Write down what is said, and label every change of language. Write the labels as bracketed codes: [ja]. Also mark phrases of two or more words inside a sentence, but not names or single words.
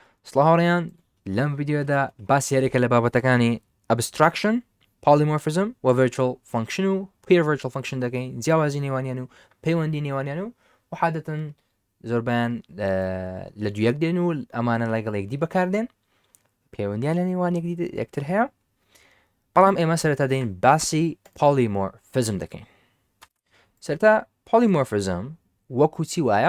[ckb] سلاهاوڕیان لەم ڤیددیۆدا باسی یاریکە لە بابەتەکانی [en] abstraction، polymorphism [ckb] و [en] virtual function [ckb] و [en] peer virtual function [ckb] دەکەین، جیاوازی نێوانیان و پەیوەندی نێوانیان و وحادەتەن زۆربیان لە دوویەک دێن و ئەمانە لەگەڵ یەکدی بەکاردێن، پەیوەندیان لە نێوان یەکتر هەیە. بەڵام ئێمە سەرەتا دەین باسی polymorphism دەکەین. سەرەتا polymorphism وەکو چی وایە؟